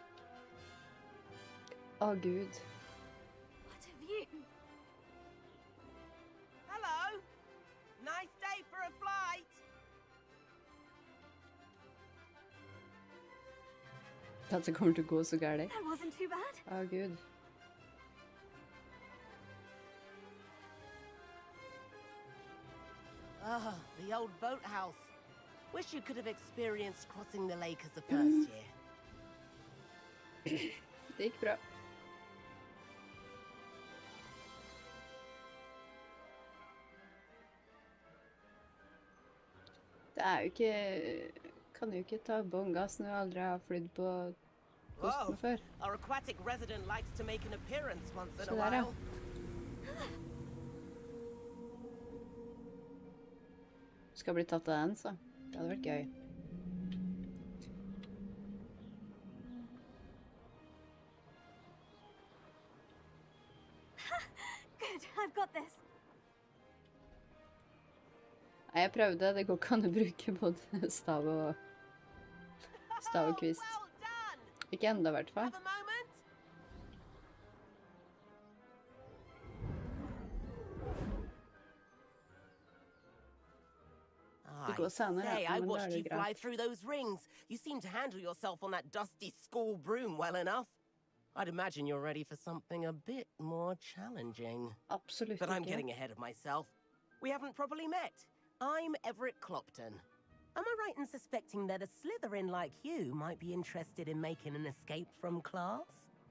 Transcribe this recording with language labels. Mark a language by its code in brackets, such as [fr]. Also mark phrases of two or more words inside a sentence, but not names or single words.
[no] Gud. [en] What a view! Hello. Nice day for a flight. [no] Dette kommer til å gå så gærlig. [en] That wasn't too bad. [no] Gud. [en] Ah, the old boathouse. Wish you could have experienced crossing the lake as a first year. [no] Det gikk bra. Det jo ikke... Kan jo ikke ta bongas når jeg aldri har flydd på kosten før. [en] Our aquatic resident likes to make an appearance once in [no] Så [en] a [no] der, ja. [en] while. [no] Skal bli tatt av den, så. Det hadde vært gøy. [en] Good, I've got this. [no] Nei, jeg prøvde. Det går ikke an å bruke både stav og kvist. [en] Well done. [no] Ikke enda, I hvert fall. [en] Have a moment. [no] Det går senere, [en] Say, [no] ja, [en] I [no] men da [en] watched [no] det [en] you fly [no] greit. [en] through those rings. You seem to handle yourself on that dusty school broom well enough. I'd imagine you're ready for something a bit more challenging. [no] Absolutt [en] But I'm [no] ikke. [en] getting ahead of myself. We haven't properly met. I'm Everett Clopton. Am I right in suspecting that a Slytherin like you might be interested in making an escape from class?